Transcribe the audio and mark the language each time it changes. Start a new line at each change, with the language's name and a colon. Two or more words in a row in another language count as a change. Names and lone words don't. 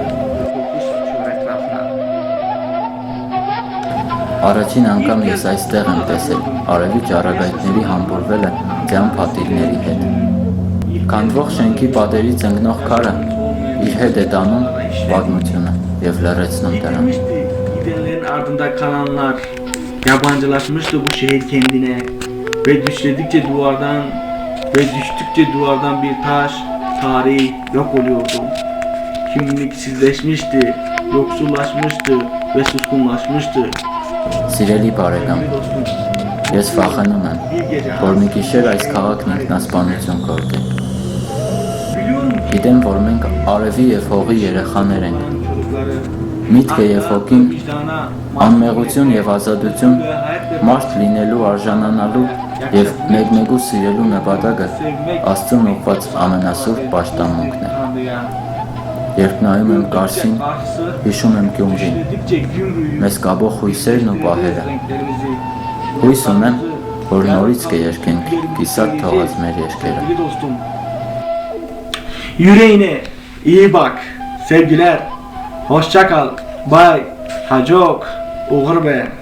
Armenian: Առաջին անգամ ես այստեղ եմ տեսել արևի ճառագայթների համբուրվելը ձյան փաթիլների հետ։ Քանդվող շենքի պատերից ընկնող քարը իր հետ է տանում պատմությունը եւ լռեցնում դրան։
Turkish: Gidenlerin ardında kalanlar yabancılaşmıştı bu şehir kendine ve düştükçe duvardan bir taş, tarih yok oluyordu. Kimliksizleşmişti, yoksullaşmıştı ve suskunlaşmıştı.
Armenian: Սիրելի բարեկամ, ես վախենում եմ, որ մի գիշեր այս քաղաքն ինքնասպանություն կորտի։ Գիտեմ, որ մենք արևի եւ հողի երեխաներ ենք։ Միտքը եւ հոգին, անմեղություն եւ ազատություն, մարդ լինելու արժանանալու եւ մեկ-մեկու սիրելու նպատակը Աստծուն ուղղված ամենասուրբ պաշտամունքն է։ Երբ նայում եմ Կարսին, հիշում եմ Գյումրին, մեզ կապող հույսերն ու պահերը։ Հույս ունեմ, որ նորից կերկենք կիսատ թողած մեր երկերը։
Turkish: Yüreğine iyi bak, sevgiler, hoşça kal, bay, hacok, uğur be.